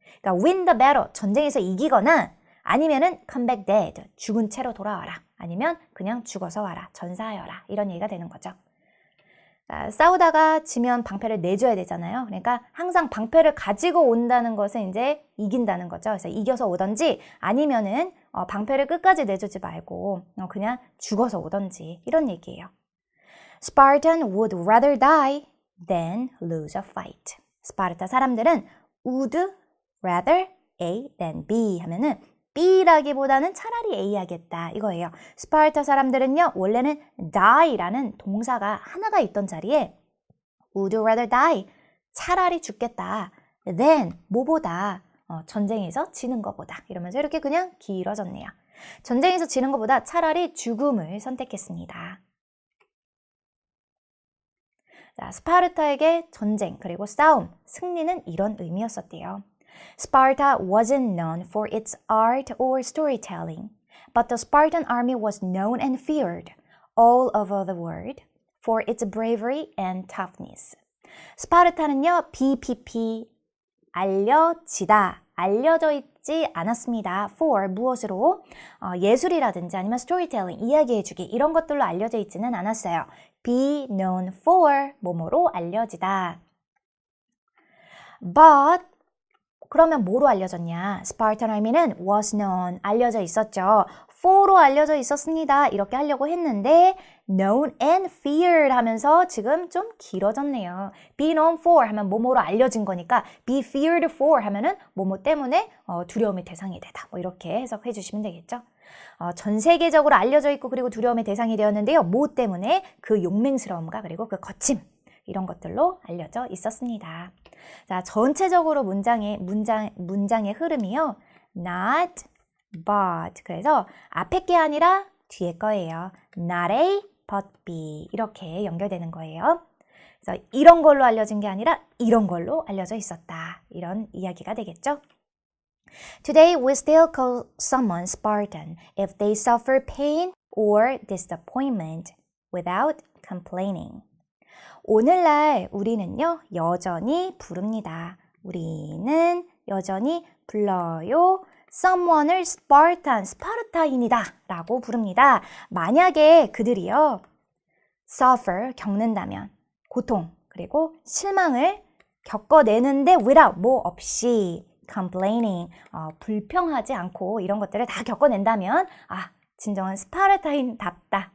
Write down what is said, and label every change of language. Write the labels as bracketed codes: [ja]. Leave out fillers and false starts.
[ko] 그러니까 [en] win the battle, [ko] 전쟁에서 이기거나 아니면은 [en] come back dead, [ko] 죽은 채로 돌아와라. 아니면 그냥 죽어서 와라, 전사하여라. 이런 얘기가 되는 거죠. 싸우다가 지면 방패를 내줘야 되잖아요. 그러니까 항상 방패를 가지고 온다는 것은 이제 이긴다는 거죠. 그래서 이겨서 오던지 아니면은 방패를 끝까지 내주지 말고 그냥 죽어서 오던지 이런 얘기예요. [en] Spartan would rather die than lose a fight. [ko] 스파르타 사람들은 [en] would rather A than B [ko] 하면은 B라기보다는 차라리 A 하겠다 이거예요. 스파르타 사람들은요 원래는 die라는 동사가 하나가 있던 자리에 [en] would rather die [ko] 차라리 죽겠다 than 뭐보다 전쟁에서 지는 것보다 이러면서 이렇게 그냥 길어졌네요. 전쟁에서 지는 것보다 차라리 죽음을 선택했습니다. 자, 스파르타에게 전쟁 그리고 싸움, 승리는 이런 의미였었대요. [en] Sparta wasn't known for its art or storytelling, but the Spartan army was known and feared all over the world for its bravery and toughness. [ko] 스파르타는요, BPP, 알려져 있지 않았습니다. for, 무엇으로? 예술이라든지 아니면 storytelling, 이야기해주기 이런 것들로 알려져 있지는 않았어요. [en] be known for, [ko] 뭐뭐로 알려지다. But 그러면 뭐로 알려졌냐? Spartan Army는 [en] was known, [ko] 알려져 있었죠. for로 알려져 있었습니다. 이렇게 하려고 했는데 [en] known and feared [ko] 하면서 지금 좀 길어졌네요. [en] be known for [ko] 하면 뭐뭐로 알려진 거니까 [en] be feared for [ko] 하면은 뭐뭐 때문에 두려움의 대상이 되다. 뭐 이렇게 해석해 주시면 되겠죠. 전 세계적으로 알려져 있고 그리고 두려움의 대상이 되었는데요. 뭐 때문에? 그 용맹스러움과 그리고 그 거침 이런 것들로 알려져 있었습니다. 자, 전체적으로 문장의 흐름이요. [en] not, but. [ko] 그래서 앞에 게 아니라 뒤에 거예요. [en] not A, but B. [ko] 이렇게 연결되는 거예요. 그래서 이런 걸로 알려진 게 아니라 이런 걸로 알려져 있었다. 이런 이야기가 되겠죠. [en] Today we still call someone Spartan if they suffer pain or disappointment without complaining. [ko] 오늘날 우리는요, 여전히 부릅니다. 우리는 여전히 불러요. someone을 Spartan, 스파르타인이다 라고 부릅니다. 만약에 그들이요, suffer, 겪는다면, 고통, 그리고 실망을 겪어내는데 without, 뭐 없이, complaining, 불평하지 않고 이런 것들을 다 겪어낸다면, 진정한 스파르타인답다.